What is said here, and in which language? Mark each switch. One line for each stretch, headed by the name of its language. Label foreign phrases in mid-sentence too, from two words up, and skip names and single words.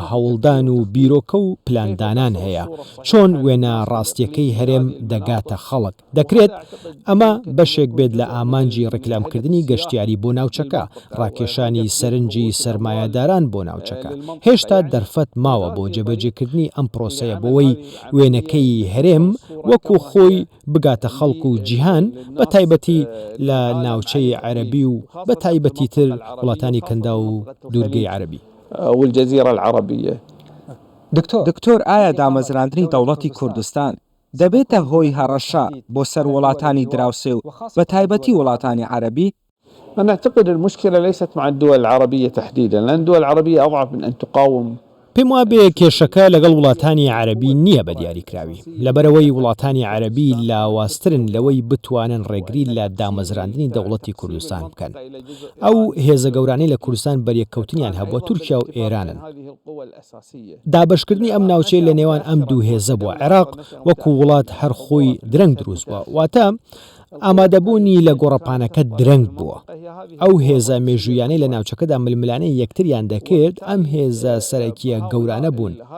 Central Kurdish: هەوڵدان و بیرۆکە و پلاندانان هەیە چۆن وێنە ڕاستیەکەی هەرێم دەگاتە خەڵک دەکرێت ئەمە بەشێک بێت لە ئامانجی ڕیکلامکردنی گەشتیاری بۆ ناوچەکە ڕاکێشانی سەرنجی سەرمایەداران بۆ ناوچەکە هێشتا دەرفەت ماوە بۆ جێبەجێکردنی ئەم پرۆسەیە بۆەوەی وێنەکەی هەرێم وەکو خۆی بگاتە خەڵک و جیهان بە تایبەتی لە ناوچەی عەرەبی و بە تایبەتی تر وڵاتانی کەندا و دوورگەی عەرەبی
Arabic: والجزيرة العربية.
Central Kurdish: دکتۆر ئایا دامەزراندنی دەوڵەتی کوردستان دەبێتە هۆی هەڕەشە بۆ سەر وڵاتانی دراوسێ و بە تایبەتی وڵاتانی عەرەبی؟
Arabic: أنا أعتقد المشكلة ليست مع الدول العربية تحديدا لأن الدول العربية أضعف من أن تقاوم.
Central Kurdish: پێم وابێ کێشەکە لەگەڵ وڵاتانی عەرەبی نییە بە دیاریکراوی لەبەرەوەی وڵاتانی عەرەبی لاواسترن لەوەی بتوانن ڕێگری لە دامەزراندنی دەوڵەتی کوردستان بکەن ئەو هێزە گەورانەی لە کوردستان بەریەککەوتنیان هەبووە تورکیا و ئێرانن دابشکردنی ئەم ناوچەی لە نێوان ئەم دوو هێزە بووە عێراق وەکو وڵات هەر خۆی درەنگ دروست بووە واتە ئامادەبوونی لە گۆڕەپانەکە درەنگ بووە ئەو هێزە مێژویانەی لە ناوچەکەدا ململانەی یەکتریان دەکرد ئەم هێزە سەرەکیە گەورانە بوون